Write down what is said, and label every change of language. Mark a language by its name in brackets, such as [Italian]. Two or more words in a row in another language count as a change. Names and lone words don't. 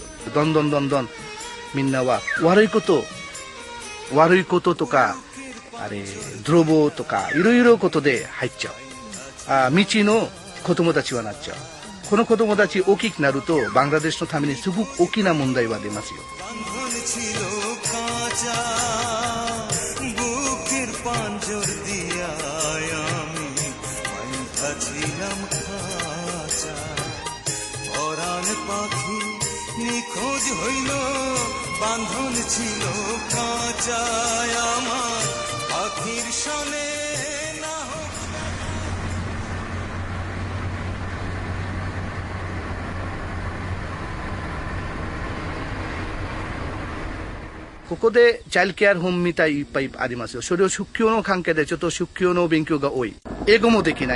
[Japanese] どんどんみんなは悪いこととかあれ泥棒とかいろいろことで入っちゃう。道の子供たちはなっちゃう。この子供たち大きくなるとバングラデシュのためにすごく大きな問題は出ますよ。 [Bangla] পাখি নিখোঁজ হইল, বাঁধন ছিল কাঁচা আমার পাখির সনে না হোক। [Japanese] ここでチャイルドケアホームみたいいっぱいありますよ。それを出教の関係でちょっと出教の勉強が多い。英語もできない。